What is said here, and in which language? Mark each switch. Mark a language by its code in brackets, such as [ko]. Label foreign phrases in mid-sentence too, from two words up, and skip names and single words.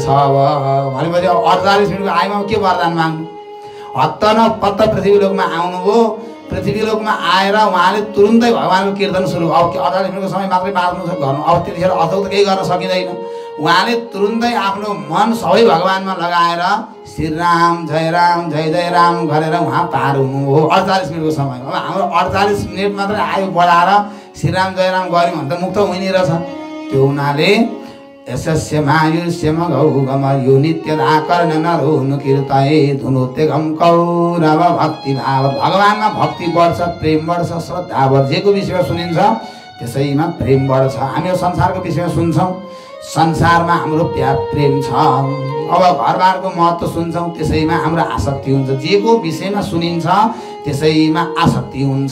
[ne] अब भनेपछि अब 48 मिनटको आयुमा के वरदान माग्नु। हत्त न पत्त पृथ्वी लोकमा आउनुभयो। पृथ्वी लोकमा आएर उहाँले तुरुन्तै भगवानको कीर्तन सुरु। अब 48 मिनटको समय मात्रै बाँच्नु छ गर्नु, अब त्यतिखेर अथवा त केही गर्न सकिँदैन। उहाँले तुरुन्तै आफ्नो मन सबै भगवानमा लगाएर श्रीराम जय राम गरेर उहाँ पार हुनुभयो 48 मिनटको समय। अब हाम्रो 48 मिनट मात्रै आयु बढाएर श्रीराम जय राम गऱ्यौँ भने त मुक्त हुने रहेछ। त्यो हुनाले [sa] यशस्य मायुष्यम गौगम यो नित्यदा कर्ण नरो कीर्तये धुनोत्यगम कौरव भक्ति भाव। [ne] भगवानमा भक्ति बढ्छ, प्रेम बढ्छ, श्रद्धा बढ्छ। जेको विषयमा सुनिन्छ त्यसैमा प्रेम बढ्छ। हामी यो संसारको विषयमा सुन्छौँ, संसारमा हाम्रो प्यार प्रेम छ। अब घरबारको महत्त्व सुन्छौँ, त्यसैमा हाम्रो आसक्ति हुन्छ। जेको विषयमा सुनिन्छ त्यसैमा आसक्ति हुन्छ।